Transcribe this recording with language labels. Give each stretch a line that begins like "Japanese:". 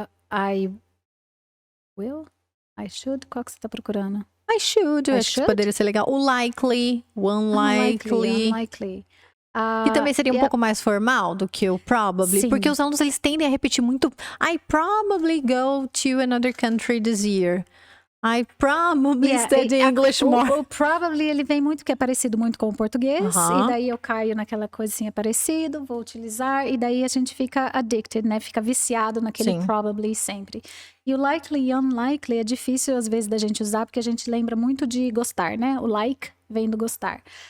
English: I will? I should?
Portuguese: Qual que você tá procurando?
English: I should.
Portuguese: Acho que poderia ser legal. O likely, o unlikely. Que também seria um pouco mais formal do que o probably. Sim. Porque os alunos, eles tendem a repetir muito.
English: I probably go to another country this year. I probably study English more.
Portuguese: O probably, ele vem muito, que é parecido muito com o português. E daí eu caio naquela coisinha parecido, vou utilizar. E daí a gente fica addicted, né? Fica viciado naquele probably sempre. E o likely e unlikely é difícil, às vezes, da gente usar. Porque a gente lembra muito de gostar, né? O like vem do gostar.